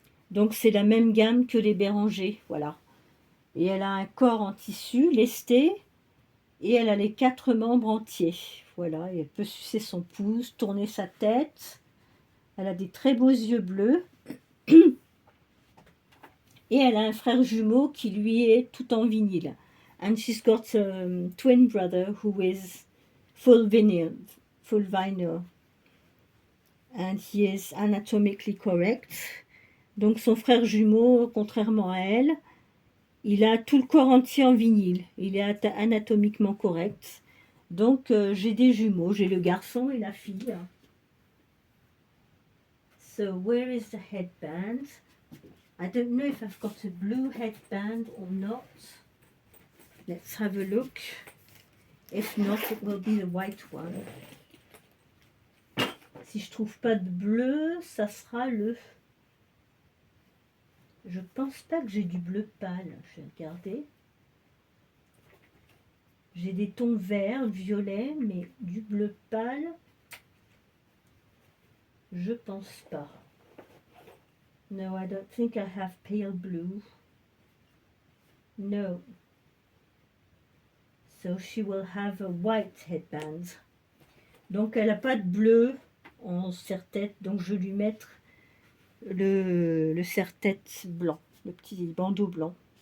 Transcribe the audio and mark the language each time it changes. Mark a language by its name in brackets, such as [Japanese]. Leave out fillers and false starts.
[French] Donc c'est la même gamme que les Bérangers, voilà. Et elle a un corps en tissu lesté et elle a les 4 membres entiers. Voilà, et elle peut sucer son pouce, tourner sa tête. Elle a des très beaux yeux bleus. Et elle a un frère jumeau qui lui est tout en vinyle. [English] And she's got a twin brother who is full vinyl. And he is anatomically correct. [French] Donc son frère jumeau, contrairement à elle, il a tout le corps entier en vinyle. Il est anatomiquement correct. Donc j'ai des jumeaux, j'ai le garçon et la fille. [English] So where is the headband? I don't know if I've got a blue headband or not. Let's have a look. If not, it will be the white one. [French] Si je trouve pas de bleu, ça sera le... Je pense pas que j'ai du bleu pâle. Je vais regarder. J'ai des tons verts, violets, mais du bleu pâle, je pense pas. [English] No, I don't think I have pale blue. No. So she will have a white headband. [French] Donc elle n'a pas de bleu en serre-tête, donc je vais lui mettre le serre-tête blanc, le petit bandeau blanc.